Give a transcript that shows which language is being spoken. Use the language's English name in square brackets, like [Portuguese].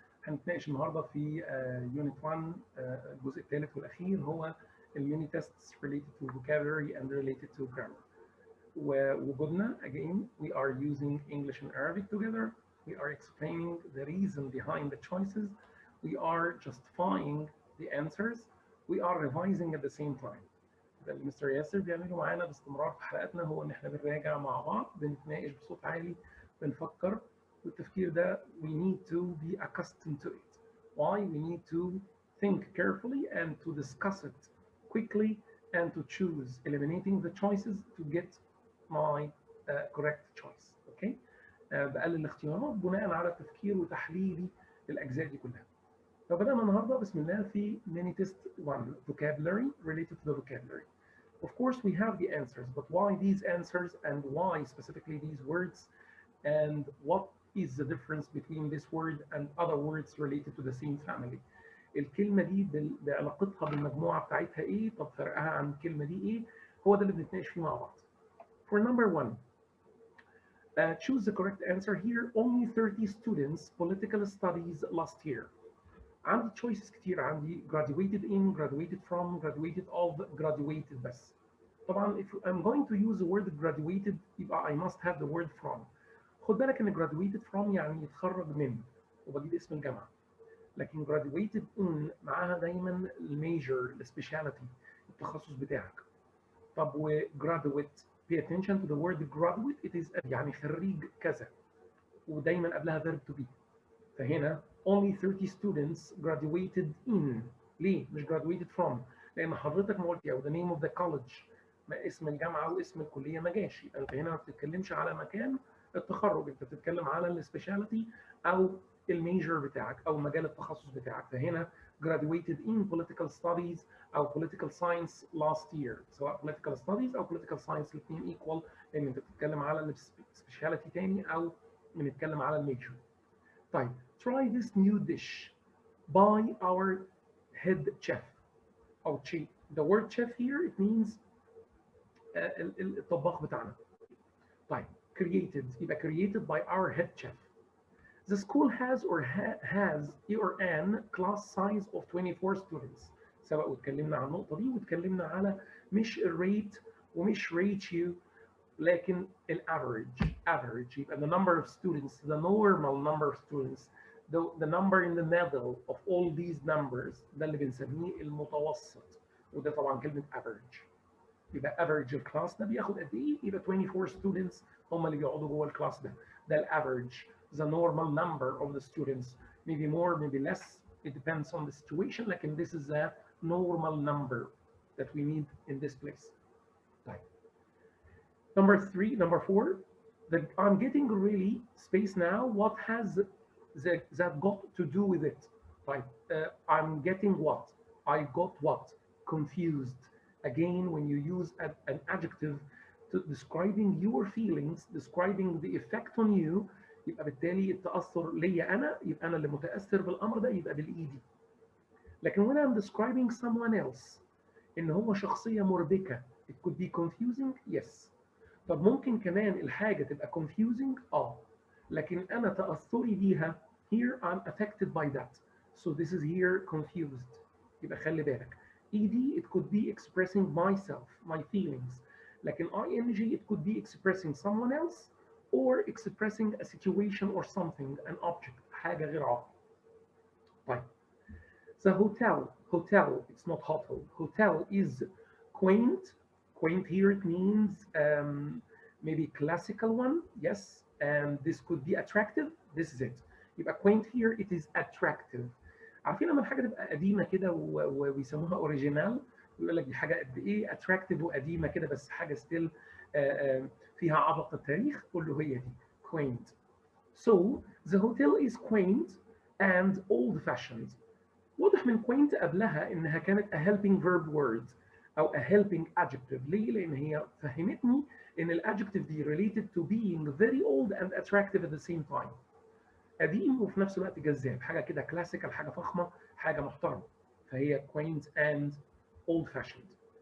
[Arabic] هنتناقش النهارده في [English] Unit 1 [Arabic] الجزء الثالث والأخير هو الميني [English] tests related to vocabulary and related to grammar. [Arabic] ووجودنا [English] again we are using English and Arabic together. We are explaining the reason behind the choices. We are justifying the answers. We are revising at the same time. [Arabic] ده اللي مستر ياسر بيعمله معانا باستمرار في حلقاتنا هو ان احنا بنراجع مع بعض بنتناقش بصوت عالي بنفكر والتفكير ده [English] we need to be accustomed to it. Why? We need to think carefully and to discuss it quickly and to choose eliminating the choices to get my correct choice. Okay? [Arabic] بقلل الاختيارات بناء على تفكير وتحليلي للاجزاء دي كلها. فبدأنا النهارده بسم الله في [English] mini test 1 vocabulary related to the vocabulary. Of course we have the answers, but why these answers and why specifically these words and what is the difference between this word and other words related to the same family. [Arabic] الكلمة دي بعلاقتها بالمجموعة بتاعتها ايه؟ طب فرقها عن الكلمة دي ايه؟ هو ده اللي بنتناقش فيه مع بعض. [English] For number 1, choose the correct answer here. Only 30 students political studies last year. [Arabic] عندي [English] choices [Arabic] كتير عندي [English] graduated in, graduated from, graduated of, graduated بس. [Arabic] طبعا [English] if I'm going to use the word graduated يبقى I must have the word from. [Arabic] خد بالك ان graduated from يعني يتخرج من وبجيب اسم الجامعة. لكن graduated in معاها دايما الميجر السبيشاليتي التخصص بتاعك. [English] طب و graduate pay attention to the word graduate it is [Arabic] يعني خريج كذا ودايما قبلها [English] verb to be. فهنا only 30 students graduated in. [Arabic] ليه؟ مش graduated from. لأن حضرتك ما قلت [English] the name of the college [Arabic] ما اسم الجامعة واسم الكلية ما جاش. يبقى أنت هنا ما بتتكلمش على مكان التخرج، أنت بتتكلم على السبيشاليتي أو الميجر بتاعك أو مجال التخصص بتاعك. [English] فهنا graduated in political studies أو political science last year. [Arabic] سواء political studies أو political science الاثنين equal لأن أنت بتتكلم على السبيشاليتي تاني أو بنتكلم على الميجر. [English] طيب try this new dish by our head chef أو chef. The word chef here it means [Arabic] الطباخ بتاعنا. [English] طيب created يبقى created by our head chef. The school has or an class size of 24 students. [Arabic] سواء واتكلمنا عن النقطة دي واتكلمنا على مش الريت ومش ratio لكن average يبقى [English] the number of students, the normal number of students, the number in the middle of all these numbers [Arabic] ده اللي بنسميه المتوسط وده طبعا كلمة average. يبقى average الكلاس ده بياخد قد ايه؟ يبقى 24 students هم اللي بيقعدوا جوه الكلاس ده. ده الافريج. [English] The normal number of the students, maybe more, maybe less. It depends on the situation. [Arabic] لكن [English] this is a normal number that we need in this place. طيب. Number 4. I'm getting really space now. What has that got to do with it? طيب. I'm getting what? I got what? Confused. Again, when you use an adjective to describing your feelings, describing the effect on you, [Arabic] يبقى بالتالي التأثر ليا أنا يبقى أنا اللي متأثر بالأمر ده يبقى بالإيدي. [English] لكن when I'm describing someone else [Arabic] إن هو شخصية مربكة [English] it could be confusing yes. [Arabic] طب ممكن كمان الحاجة تبقى confusing لكن أنا تأثري بيها [English] here I'm affected by that. So this is here confused. [Arabic] يبقى خلي بالك. [English] ED it could be expressing myself, my feelings. لكن ING it could be expressing someone else or expressing a situation or something, an object, [Arabic] حاجة غير عاقل. [English] طيب. The hotel, it's not hotel. Hotel is quaint. Quaint here it means maybe classical one, yes. And this could be attractive. This is it. يبقى quaint here it is attractive. [Arabic] عارفين لما الحاجه تبقى قديمه كده وبيسموها اوريجينال ويقول لك دي حاجه قد ايه اتراكتيف وقديمه كده بس حاجه ستيل فيها عبق التاريخ قول له هي دي quaint. [English] So the hotel is quaint and old fashioned. [Arabic] واضح من quaint قبلها انها كانت [English] a helping verb word [Arabic] او [English] a helping adjective. [Arabic] ليه؟ لان هي فهمتني ان الادجكتيف دي [English] related to being very old and attractive at the same time. [Arabic] قديم وفي نفس الوقت جذاب، حاجه كده كلاسيكال، حاجه فخمه، حاجه محترمه. فهي [English] quaint and old fashioned.